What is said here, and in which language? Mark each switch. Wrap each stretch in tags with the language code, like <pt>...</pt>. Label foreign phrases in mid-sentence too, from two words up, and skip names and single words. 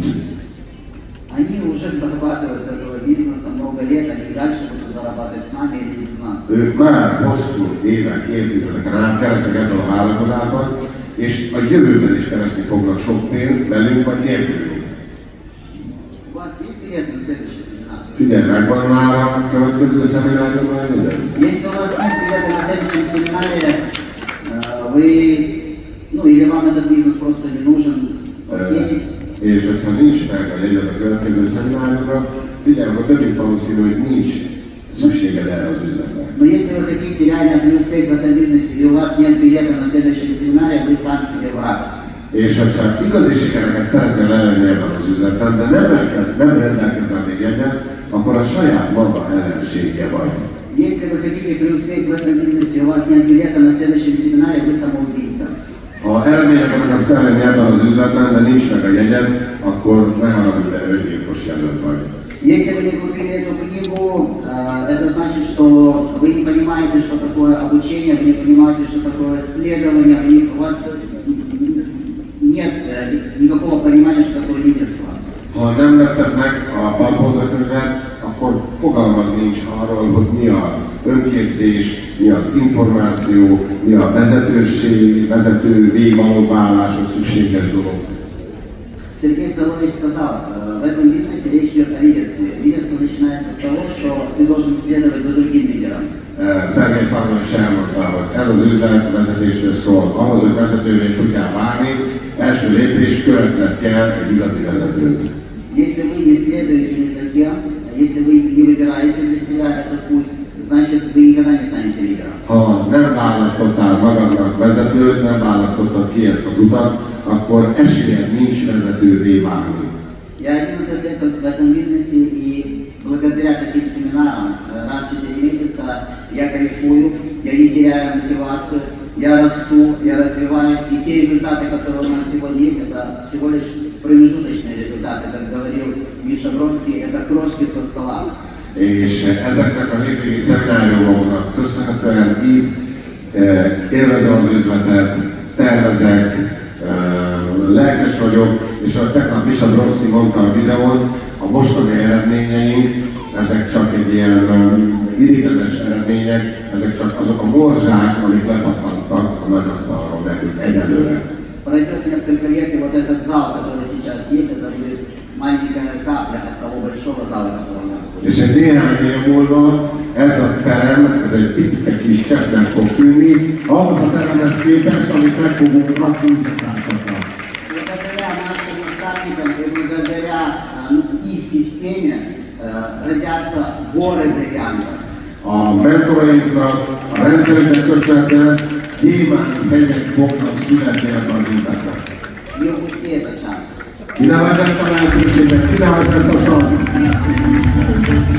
<ru>Они уже зарабатывают с этого бизнеса много лет, они и дальше будут зарабатывать с нами или без нас.</ru> <hu>Ők már hosszú évek, évtizedeken át keresnek ebből a vállalkozásban, és a jövőben is keresni fognak sok pénzt velünk vagy nélkülünk.</hu> <ru>У вас есть билет на следующий семинар?</ru> <hu>Figyelj, megvan már a következő szemináriumra minden?</hu> <ru>Если у вас нет билета на следующем семинаре, вы, ну или вам этот бизнес просто не нужен, окей.</ru> <hu>És hogyha nincs meg a jegyed a következő szemináriumra, figyelj, akkor többé valószínű, hogy nincs szükséged erre az üzletre.</hu> <ru>Но если вы хотите реально преуспеть в этом бизнесе и у вас нет билета на следующем семинаре, вы сам себе враг.</ru> <hu>És hogyha igazi sikereket szeretnél elérni ebben az üzletben, de nem rendelkezel még jegyen, akkor a saját maga ellensége vagy.</hu> <ru>Если вы хотите преуспеть в этом бизнесе и у вас нет билета на следующем семинаре, вы самоубийца.</ru> <hu>Ha eredményeket akarsz elérni ebben az üzletben, de nincs meg a jegyed, akkor ne haragudj, de öngyilkos jelölt vagy.</hu> <ru>Если вы не купили эту книгу, это значит, что вы не понимаете, что такое обучение, вы не понимаете, что такое исследование, у вас нет никакого понимания, что такое лидерство.</ru> <hu>Ha nem vetted meg a Barbosa könyvet, akkor fogalmad nincs arról, hogy mi a önképzés, mi az információ, mi a vezetőség, vezetővé való váláshoz szükséges dolog.</hu> <ru>Сергей Солович сказал, в этом бизнесе речь идет о лидерстве. Лидерство начинается с того, что ты должен следовать за другим лидером.</ru> <hu>Szergej Szalman is elmondta, hogy ez az üzlet vezetésről szól. Ahhoz, hogy vezetővé tudjál válni, első lépés követned kell egy igazi vezetőt.</hu> <ru>Если вы не следуете ни за кем, если вы не выбираете для себя этот путь, значит вы никогда не станете лидером.</ru> <hu>Ha nem választottál magadnak vezetőt, nem választottad ki ezt az utat, akkor esélyed nincs vezetővé válni.</hu> <ru>Я 11 лет в этом бизнесе, и благодаря таким семинарам раз в 4 месяца я кайфую, я не теряю мотивацию, я расту, я развиваюсь, и те результаты, которые у нас сегодня есть, это всего лишь промежуточные результаты, как говорил Миша Бронский, это крошки со стола.</ru> <hu>És ezeknek a hétvégi szemináriumoknak köszönhetően így élvezem az üzletet, tervezek, lelkes vagyok, és ahogy tegnap Misha Bronski mondta a videón, a mostani eredményeink, ezek csak egy ilyen ideiglenes eredmények, ezek csak azok a morzsák, amik lepattantak a nagyasztalról nekünk egyelőre.</hu> <ru>Пройдет несколько лет, и вот этот зал, который сейчас есть, это будет маленькая капля от того большого зала, который у нас будет.</ru> <hu>És egy néhány év múlva ez a terem, ez egy picike kis cseppnek fog tűnni, ahhoz a teremhez képest, amit meg fogunk rakni üzletársaknak.</hu> <ru>Благодаря нашим наставникам и благодаря их системе родятся горы бриллиантов.</ru> <hu>A mentorainknak, a rendszerünknek köszönhetően gyémánt hegyek fognak születni ebben az üzletben.</hu> <ru>Не упусти этот шанс.</ru> <hu>Kínálják ezt a lehetőséget, kínálják ezt a sanszot.</hu>